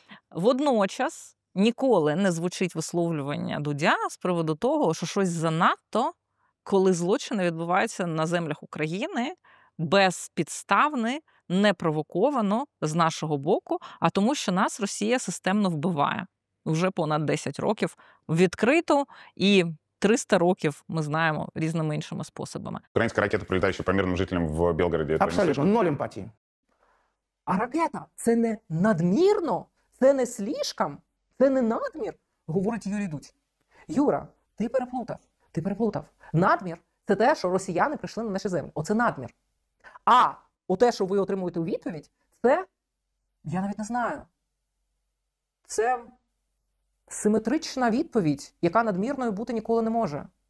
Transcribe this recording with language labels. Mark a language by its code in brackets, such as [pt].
[uk] Водночас ніколи не звучить висловлювання Дудя з приводу того, що щось занадто, коли злочини відбуваються на землях України безпідставно, непровоковано з нашого боку, а тому, що нас Росія системно вбиває. Вже понад 10 років відкрито і 300 років ми знаємо різними іншими способами. [ru] Украинская ракета, прилетающая по мирным жителям в Белгороде. Это [uk] Абсолютно, ноль емпатії. А ракета – це не надмірно, це не [ru] слишком, [uk] це не надмір, говорить Юрій Дудь. Юра, ти переплутав. Надмір – це те, що росіяни прийшли на наші землі. Оце надмір. А те, що ви отримуєте у відповідь, це, я навіть не знаю, це симетрична відповідь, яка надмірною бути ніколи не може.